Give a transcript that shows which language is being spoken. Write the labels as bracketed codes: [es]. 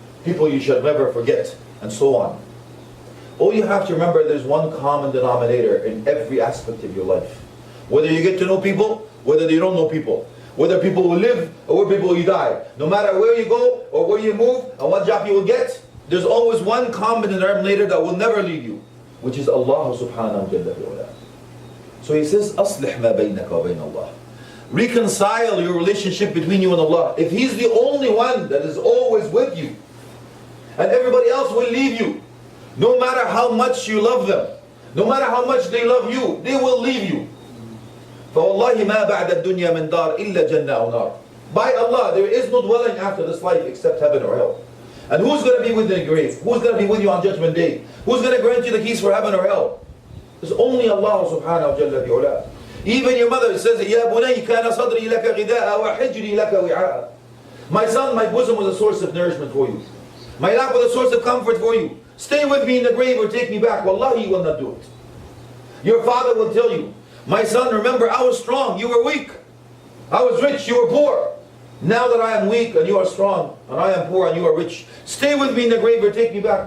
[en] People you should never forget, and so on. All you have to remember, there's one common denominator in every aspect of your life. Whether you get to know people, whether you don't know people. Whether people will live, or where people will die. No matter where you go, or where you move, and what job you will get, there's always one common denominator that will never leave you, which is Allah subhanahu wa ta'ala. So he says, [ar] أَصْلِحْ مَا بَيْنَكَ وَبَيْنَ اللَّهِ. [en] Reconcile your relationship between you and Allah. If He's the only one that is always with you, and everybody else will leave you, no matter how much you love them, no matter how much they love you, they will leave you. [ar] فَوَاللَّهِ مَا بَعْدَ الدُّنْيَا مِنْ دَارٍ إِلَّا جَنَّةٌ أَوْ نَارٍ. [en] By Allah, there is no dwelling after this life except heaven or hell. And who's going to be with you in the grave? Who's going to be with you on Judgment Day? Who's going to grant you the keys for heaven or hell? It's only Allah subhanahu wa ta'ala. Even your mother says, [ar] يَا بُنَيْ كَانَ صَدْرِي لَكَ غِذَاءً وَحِجْرِي لَكَ وِعَاءً. [en] My son, my bosom was a source of nourishment for you. My lap was a source of comfort for you. Stay with me in the grave or take me back. Wallahi, he will not do it. Your father will tell you, my son, remember, I was strong, you were weak. I was rich, you were poor. Now that I am weak and you are strong, and I am poor and you are rich, stay with me in the grave or take me back.